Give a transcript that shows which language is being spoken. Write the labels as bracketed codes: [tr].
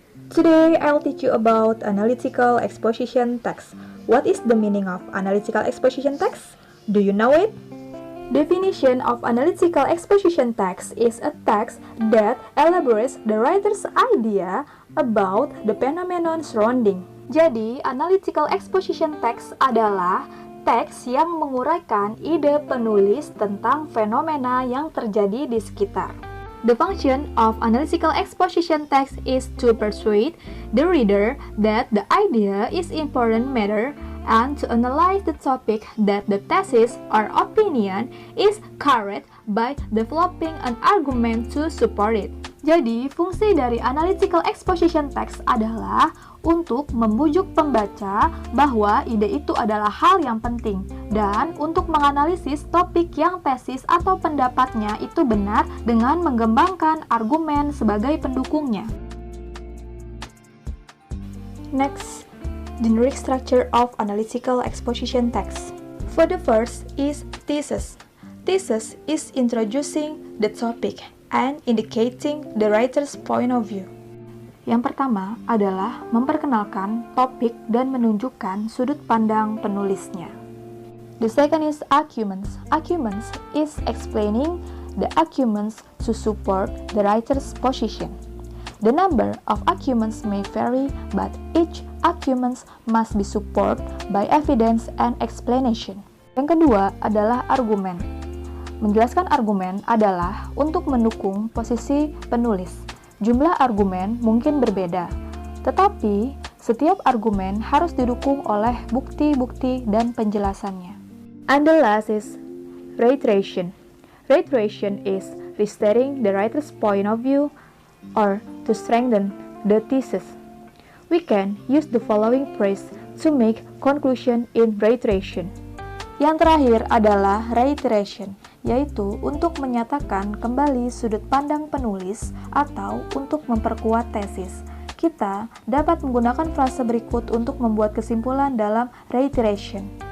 [en] Today, I'll teach you about analytical exposition text. What is the meaning of analytical exposition text? Do you know it? Definition of analytical exposition text is a text that elaborates the writer's idea about the phenomenon surrounding. [id] Jadi, analytical exposition text adalah teks yang menguraikan ide penulis tentang fenomena yang terjadi di sekitar. [en] The function of analytical exposition text is to persuade the reader that the idea is important matter and to analyze the topic that the thesis or opinion is correct by developing an argument to support it. [id] Jadi, fungsi dari analytical exposition text adalah untuk membujuk pembaca bahwa ide itu adalah hal yang penting dan untuk menganalisis topik yang tesis atau pendapatnya itu benar dengan mengembangkan argumen sebagai pendukungnya. [en] Next, generic structure of analytical exposition text. For the first is thesis. Thesis is introducing the topic and indicating the writer's point of view. [id] Yang pertama adalah memperkenalkan topik dan menunjukkan sudut pandang penulisnya. [en] The second is arguments. Arguments is explaining the arguments to support the writer's position. The number of arguments may vary, but each argument must be supported by evidence and explanation. [id] Yang kedua adalah argumen. Menjelaskan argumen adalah untuk mendukung posisi penulis. Jumlah argumen mungkin berbeda, tetapi setiap argumen harus didukung oleh bukti-bukti dan penjelasannya. [en] And the last is reiteration. Reiteration is restating the writer's point of view or to strengthen the thesis. We can use the following phrase to make conclusion in reiteration. [id] Yang terakhir adalah reiteration, yaitu untuk menyatakan kembali sudut pandang penulis atau untuk memperkuat tesis. Kita dapat menggunakan frase berikut untuk membuat kesimpulan dalam reiteration.